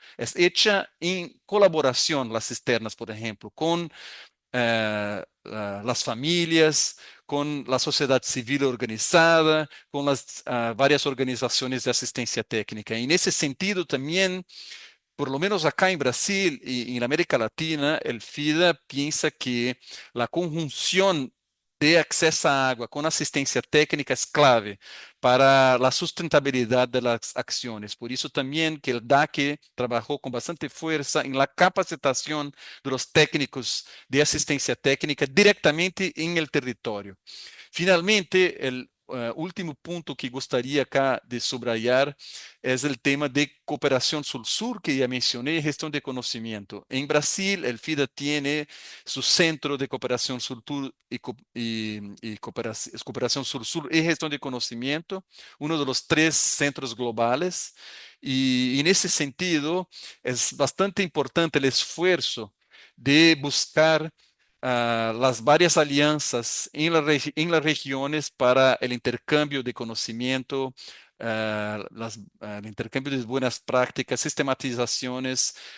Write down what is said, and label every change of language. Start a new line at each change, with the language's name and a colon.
Spanish: Es hecha en colaboración las cisternas, por ejemplo, con las familias, con la sociedad civil organizada, con las varias organizaciones de asistencia técnica. Y en ese sentido también, por lo menos acá en Brasil y en América Latina, el FIDA piensa que la conjunción de acceso a agua con asistencia técnica es clave para la sustentabilidad de las acciones. Por eso también que el DAC trabajó con bastante fuerza en la capacitación de los técnicos de asistencia técnica directamente en el territorio. Finalmente, el último punto que
Portuguese: gostaria
Spanish: acá de subrayar
Portuguese: é o tema de cooperação sul-sur, que já mencionei, gestão de conhecimento. Em Brasil, el FIDA tem seu centro de cooperação sul-sur e cooperação sul-sur e gestão de conhecimento, um dos três centros globais. E nesse sentido, é bastante importante o esforço de buscar
Spanish: las varias alianzas en las regiones para el intercambio de conocimiento, el intercambio de buenas prácticas, sistematizaciones